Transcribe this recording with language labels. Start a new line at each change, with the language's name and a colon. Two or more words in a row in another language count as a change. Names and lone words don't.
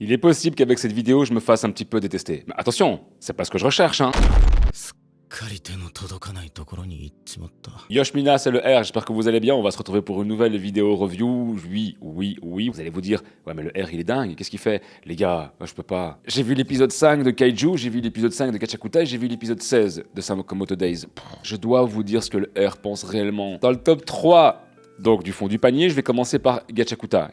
French: Il est possible qu'avec cette vidéo, je me fasse un petit peu détester. Mais attention, c'est pas ce que je recherche, hein.
Japanese: すっかり手の届かないところに行っちまった。
French: Yoshmina, c'est le R, j'espère que vous allez bien, on va se retrouver pour une nouvelle vidéo review. Oui, vous allez vous dire, ouais mais le R il est dingue, qu'est-ce qu'il fait? Les gars, moi, je peux pas. J'ai vu l'épisode 5 de Kaiju, j'ai vu l'épisode 5 de Gachakuta, j'ai vu l'épisode 16 de Sakamoto Days. Je dois vous dire ce que le R pense réellement. Dans le top 3 donc du fond du panier, je vais commencer par Gachakuta.